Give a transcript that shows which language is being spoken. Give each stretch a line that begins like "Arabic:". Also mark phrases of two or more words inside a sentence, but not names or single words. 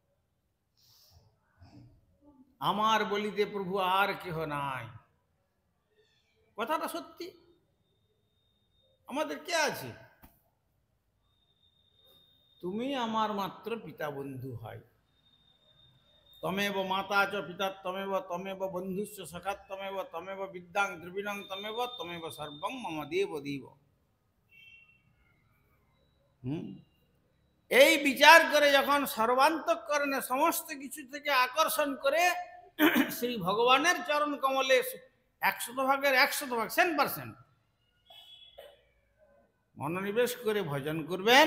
Bangla: আমার বলিতে প্রভু আর কেহ নাই, কথাটা সত্যি। আমাদের কে আছে? তুমি আমার মাত্র পিতা বন্ধু হয়।
Sanskrit: তমেব মাতা চ পিতা তমেব তমেব বন্ধুশ্চ সখাত তমেব তমেব বিদ্যাং দ্রবিণং তমেব তমেব সর্বং মম দেব দেব।
Bangla: এই বিচার করে যখন সর্বান্তঃকরণে সমস্ত কিছু থেকে আকর্ষণ করে শ্রী ভগবানের চরণ কমলে 100 ভাগের 100 ভাগ 100% মনোনিবেশ করে ভজন করবেন।